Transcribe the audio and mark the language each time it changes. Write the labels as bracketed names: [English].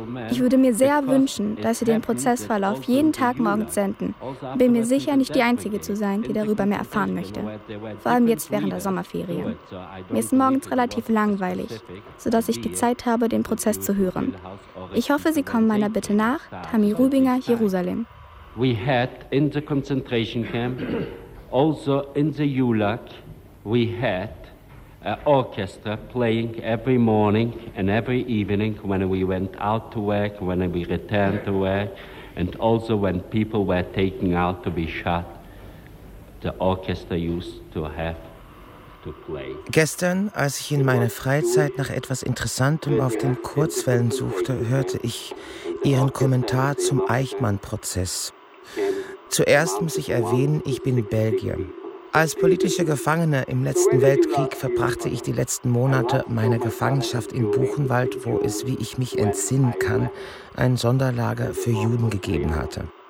[German] Ich würde mir sehr wünschen, dass Sie den Prozessverlauf jeden Tag morgens senden. Bin mir sicher, nicht die Einzige zu sein, die darüber mehr erfahren möchte. Vor allem jetzt während der Sommerferien. Mir ist morgens relativ langweilig, sodass ich die Zeit habe, den Prozess zu hören. Ich hoffe, Sie kommen meiner Bitte nach, Tammy Rubin, Jerusalem. [English] We had in the concentration camp, also in the Yulak, we had an orchestra playing every morning and every evening when we went out to work, when we returned to work, and also when people were taken out to be shot, the orchestra used to have to play. [German] Gestern, als ich in meiner Freizeit nach etwas Interessantem auf den Kurzwellen suchte, hörte ich Ihren Kommentar zum Eichmann-Prozess. Zuerst muss ich erwähnen, ich bin Belgier. Als politischer Gefangener im letzten Weltkrieg verbrachte ich die letzten Monate meiner Gefangenschaft in Buchenwald, wo es, wie ich mich entsinnen kann, ein Sonderlager für Juden gegeben hatte.